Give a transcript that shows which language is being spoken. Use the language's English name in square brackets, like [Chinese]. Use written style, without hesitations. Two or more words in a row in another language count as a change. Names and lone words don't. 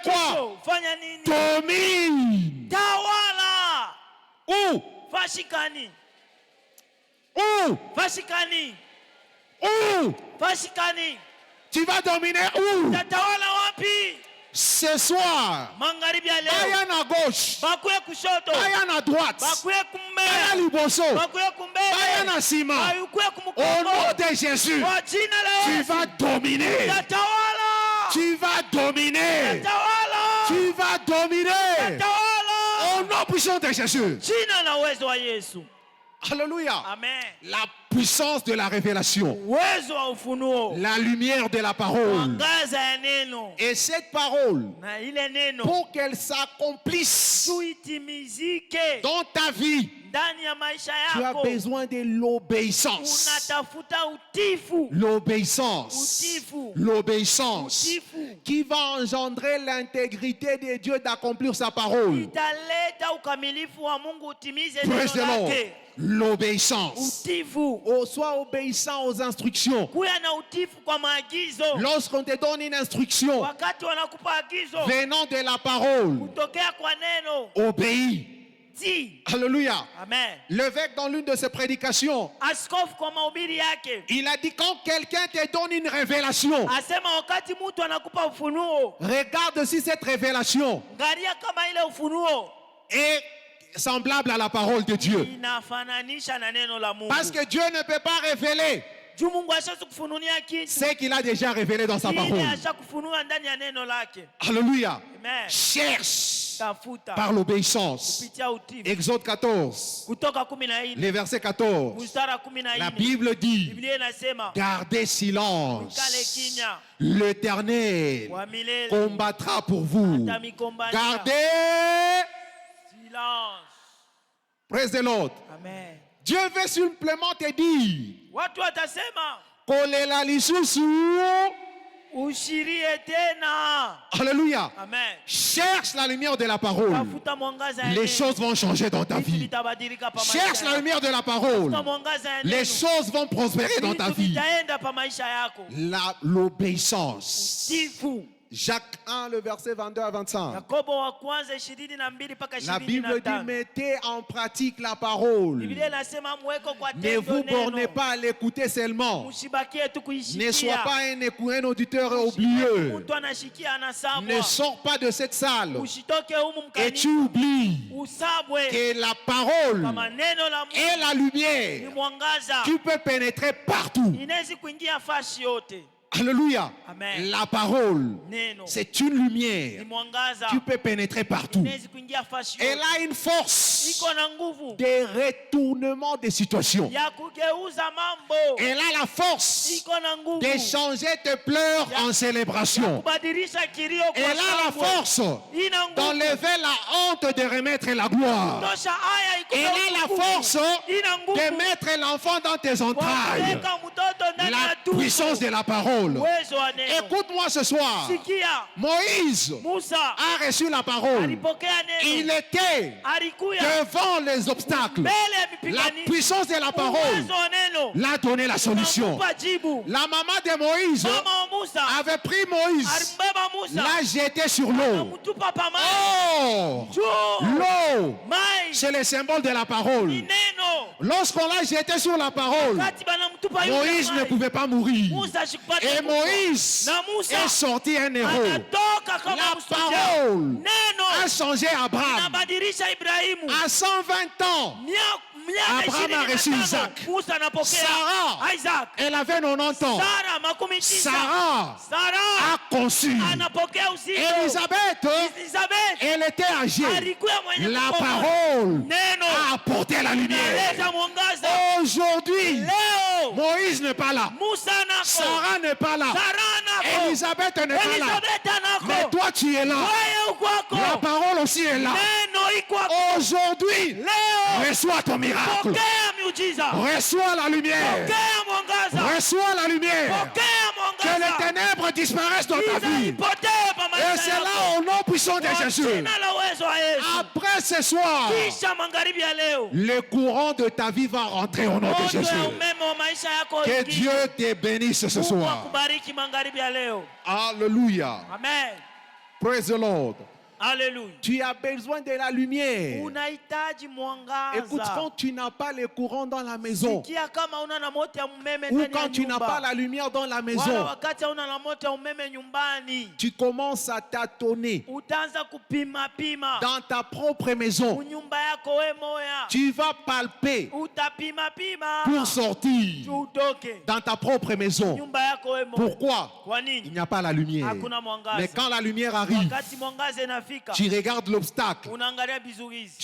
[French] Fais quoi? Domine Où? [Swahili] Fashikani. [French] Où? [Swahili] Fashikani. [French] Où? [Swahili] Fashikani. [French] Tu vas dominer où? [Swahili] Tatawala wapi? [French] Ce soir. [Swahili] Magharibi ya leo. [French] Bayan à gauche. [Swahili] Bakuye kushoto. [French] Bayan à droite. [Swahili] Bakuye [French] Bayan [Swahili] kumbele. [Lingala] liboso. [Swahili] Bakuye kumbele. [French] Bayan à cima. [Swahili] Bakuye [French] Au [Swahili] kumukongo. [French] nom de Jésus, [Swahili] Kwa jina la [French] tu [Swahili] Yesu. [French] vas dominer. [Swahili] Tatawala. [French] Tu vas dominer. [Swahili] Tatawala. [French] Tu vas dominer. [Swahili] Tatawala. [French] Au nom puissant de Jésus. [Swahili] Jina na uwezo wa Yesu. [French] Alléluia. Amen. La puissance de la révélation. [Swahili] Uwezo wa ufunuo. [French] La lumière de la parole. [Swahili] Mwangaza ya neno. [French] Et cette parole, [Swahili] Na ile neno. [French] pour qu'elle s'accomplisse [Swahili] Tuitimizike. [French] dans ta vie, [Swahili] Ndani ya maisha [French] tu as [Swahili] yako. [French] besoin de l'obéissance. [Swahili] Unatafuta utifu. [French] L'obéissance. [Swahili] Utifu. [French] L'obéissance [Swahili] Utifu. [French] qui va engendrer l'intégrité de Dieu d'accomplir sa parole. [Swahili] Italeta ukamilifu wa Mungu utimize [English] Praise the [Swahili] neno [English] Lord. [Swahili] lake. [French] L'obéissance. [Swahili] Utifu. [French] Sois obéissant aux instructions. [Swahili] Kuya na utifu kwa maagizo. [French] Lorsqu'on te donne une instruction [Swahili] Wakati wanakupa agizo [French] venant de la parole, [Swahili] kutokea kwa neno. [French] obéis. [Swahili] Ti. [French] Alléluia. Amen. L'évêque, dans l'une de ses prédications, [Swahili] Askofu kwa mahubiri yake [French] il a dit quand quelqu'un te donne une révélation, [Swahili] asema wakati mtu anakupa ufunuo, [French] regarde si cette révélation [Swahili] angalia kama ile ufunuo [French] est semblable à la parole de Dieu. [Swahili] inafananisha na neno la Mungu. [French] Parce que Dieu ne peut pas révéler [Swahili] Juu Mungu ashakufunulia kitu [French] ce qu'il a déjà révélé dans sa [Swahili] kile [French] parole. [Swahili] ashakufunua ndani ya neno lake. [French] Alléluia. Amen. Cherche [Swahili] Tafuta [French] par l'obéissance. [Swahili] kupitia utifu. [French] Exode 14, [Swahili] Kutoka 14 [French] les versets 14. [Swahili] mstari wa [French] La 14 Bible dit, [Swahili] Biblia inasema [French] gardez [Swahili] kale [French] silence. [Swahili] kinya [French] L'Éternel [Swahili] wa milele [French] combattra pour vous. [Swahili] atamikombanisha. [French] Gardez. Silence. [English] Praise the Lord. Amen. [French] Dieu veut simplement te dire, [Swahili] Watu watasema [Lingala] kolela lisusu. [Swahili] ushirie tena. [French] Alléluia. Amen. Cherche la lumière de la parole. [Swahili] Tafuta mwangaza ya [French] Les [Swahili] neno. [French] choses vont changer dans ta [Swahili] Vitu [French] vie. [Swahili] vitabadilika pa maisha [French] Cherche la [Swahili] yako. [French] lumière de la parole. [Swahili] Tafuta mwangaza ya [French] Les [Swahili] neno. [French] choses vont prospérer dans ta [Swahili] Vitu [French] vie. [Swahili] vitaenda pa maisha yako. [French] L'obéissance. [Swahili] Tifu. [French] Jacques 1, le verset 22 à 25. [Swahili] Yakobo wa kwanza 22 mpaka [French] La Bible dit, 25. mettez en pratique la parole. [Swahili] Biblia inasema mweko kwa [French] Ne [Swahili] tendo [French] vous bornez [Swahili] neno. [French] pas à l'écouter seulement. [Swahili] Msibakie tu [French] Ne sois [Swahili] kuishikia. [French] pas un auditeur oublieux. [Swahili] Mtu anashikia [French] Ne [Swahili] anasabwa. [French] sors pas de cette salle [Swahili] Usitoke humu [French] et tu [Swahili] mkanisa. [French] oublies [Swahili] Usabwe [French] que la parole [Swahili] kama neno la Mungu [French] est la [Swahili] ni [French] lumière [Swahili] mwangaza. [French] qui peut pénétrer partout. [Swahili] Inaweza kuingia fashi yote. [French] Alléluia. Amen. La parole, [Swahili] Neno [French] c'est une [Swahili] ni [French] lumière [Swahili] mwangaza. [French] qui peut pénétrer partout. [Swahili] Inaweza kuingia fashi [French] Elle [Swahili] yote. [French] a une force [Swahili] Iko na nguvu [French] de retournement des situations. [Swahili] ya kugeuza mambo. [French] Elle a la force [Swahili] Iko na nguvu [French] de changer tes pleurs en célébration. [Swahili] kubadilisha kilio kwa [French] Elle a la [Swahili] shangwe. [French] force [Swahili] Ina nguvu [French] d'enlever la honte de remettre la gloire. [Swahili] tosha haya iko [French] Elle [Swahili] na [French] a la [Swahili] nguvu. [French] force [Swahili] Ina nguvu [French] de mettre l'enfant dans tes [Swahili] kwa [French] entrailles. [Swahili] kuweka mtoto ndani ya [French] La [Swahili] tumbo. [French] puissance de la parole. [Swahili] Uwezo wa neno. [French] Écoute-moi ce soir. [Swahili] Sikia, [French] Moïse [Swahili] Musa [French] a reçu la parole. [Swahili] alipokea [French] Il [Swahili] neno. [French] était [Swahili] Alikuya [French] devant les obstacles. [Swahili] mbele ya [French] La [Swahili] mipigani. [French] puissance de la parole [Swahili] Uwezo wa neno [French] l'a donné la solution. [Swahili] unamupa jibu. [French] La maman de Moïse [Swahili] Mama wa Musa [French] avait pris Moïse, [Swahili] alimbeba Musa [French] l'a jeté sur l'eau. [Swahili] akamtupa pa maji. [French] Oh, [Swahili] Juu [French] l'eau, [Swahili] mai [French] c'est le symbole de la parole. [Swahili] ni neno. [French] Lorsqu'on l'a jeté sur la parole, [Swahili] Kati banamtupa yule [French] Moïse ne [Swahili] mai. [French] pouvait pas mourir. [Swahili] Musa ashikupata [French] Et [Swahili] kufa. [French] Moïse [Swahili] na Musa [French] est sorti un héros. [Swahili] anatoka kama [French] La [Swahili] mshujaa. [French] parole [Swahili] Neno [French] a changé Abraham. [Swahili] inabadilisha Ibrahimu. [French] À 120 ans, [Swahili] Miaka [French] Abraham a reçu 25 Isaac. [Swahili] Musa anapokea [French] Sarah, [Swahili] Isaac. [French] elle avait 90 ans. [Swahili] Sara makumi tisa. [French] Sarah [Swahili] Sara [French] a conçu. [Swahili] anapokea uzito. [French] Élisabeth, [Swahili] Elizabeth [French] elle était âgée. [Swahili] alikuwa mwenye [French] La [Swahili] kukomaa. [French] parole [Swahili] Neno [French] a apporté la lumière. [Swahili] inaleta mwangaza. [French] Aujourd'hui, [Swahili] Leo [French] Moïse n'est pas là. [Swahili] Musa nako. [French] Sarah n'est pas là. [Swahili] Sara nako. [French] Elisabeth n'est pas là. [Swahili] Elizabeth [French] Mais [Swahili] nako. [French] toi, tu es là. [Swahili] Wewe uko [French] La [Swahili] wako. [French] parole aussi est là. [Swahili] Neno iko wako. [French] Aujourd'hui, [Swahili] Leo [French] reçois ton miracle. [Swahili] pokea miujiza. [French] Reçois la lumière. [Swahili] Pokea mwangaza. [French] Reçois la lumière. [Swahili] Pokea [French] Que les [Swahili] mwangaza. [French] ténèbres disparaissent dans ta [Swahili] Giza [French] vie. [Swahili] ipotee pa [French] Et [Swahili] maisha [French] c'est [Swahili] yako. [French] là au nom puissant de [Swahili] Kwa [French] Jésus. [Swahili] jina la uwezo wa Yesu. [French] Après ce soir, [Swahili] Kisha magharibi ya leo. [French] le courant de ta vie va rentrer au nom de [Swahili] Moto [French] Jésus. [Swahili] ya umeme wa maisha yako [French] Que [Swahili] uingie. [French] Dieu te bénisse ce [Swahili] Mungu [French] soir. [Swahili] akubariki magharibi ya leo. [French] Alléluia. Amen. [English] Praise the Lord. [French] Alléluia. Tu as besoin de la lumière. [Swahili] Unahitaji mwangaza. [French] Écoute, quand tu n'as pas les courants dans la maison, [Swahili] Sikia kama una na moto ya umeme [French] ou [Swahili] ndani ya [French] quand tu n'as [Swahili] nyumba. [French] pas la lumière dans la [Swahili] Wala [French] maison, [Swahili] wakati una na moto ya umeme nyumbani. [French] tu commences à tâtonner [Swahili] Utaanza kupima pima. [French] dans ta propre maison. [Swahili] Nyumba yako we moya. [French] Tu vas palper [Swahili] Utapima pima. [French] pour sortir [Swahili] Utoke. [French] dans ta propre maison. [Swahili] Nyumba yako we moya. [French] Pourquoi? [Swahili] Kwa [French] Il [Swahili] nini? [French] n'y a pas la lumière. [Swahili] Hakuna mwangaza. [French] Mais quand la lumière arrive, [Swahili] Wakati mwangaza inafika. [French] tu regardes l'obstacle, [Swahili] Unaangalia vizuizi.